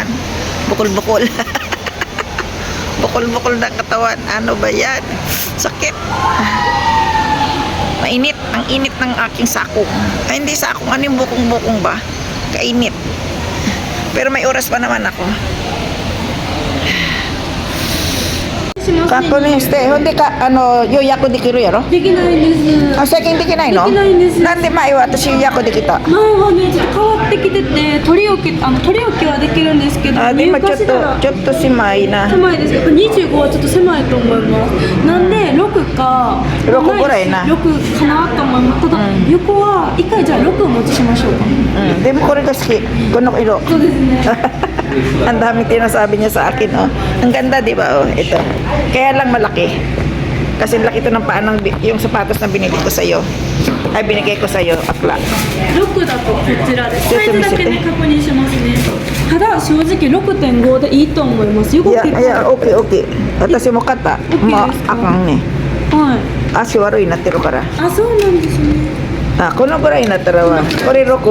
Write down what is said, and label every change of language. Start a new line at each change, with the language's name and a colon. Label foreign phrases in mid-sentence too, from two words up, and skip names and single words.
Filipino: Bukol-bukol. Bukol-bukol na katawan. Ano ba yan? Sakit. Mainit. Ang init ng aking sakong. Ay, hindi sakong. Ano yung bukong-bukong ba? Kainit. Pero may oras pa naman ako.
Japanese: カップにして、ほんで予約できるやろ。できないです。最近できないの？できないんです。なんで前は私予約できた。前はね、ちょっと変わってきてて、取り置きはできるんですけど、で今ちょっと狭いな。狭いですけど、25はちょっと狭いと思います。なんで6か 6ぐらいな。 6かなと思います。ただ、横は一回じゃあ6をお持ちしましょうか。でもこれが好き。この色。そうですね。
Filipino: Ang dami tinasabi niya sa akin, oh. Ang ganda, di ba, oh, ito. Kaya lang malaki. Kasi laki ito ng paa ng yung sapatos na binili ko sa'yo. Ay, binigay ko sa'yo, akla.
Japanese: 6 だとこちらです。サイズだけね、確認しますね。ただ、正直6.5でいいと思います。よく結構。いや、OK。私も買った。もう、あかんね。はい。足悪いなってるから。あ、そうなんですね。このぐらいになったらは、これ 6？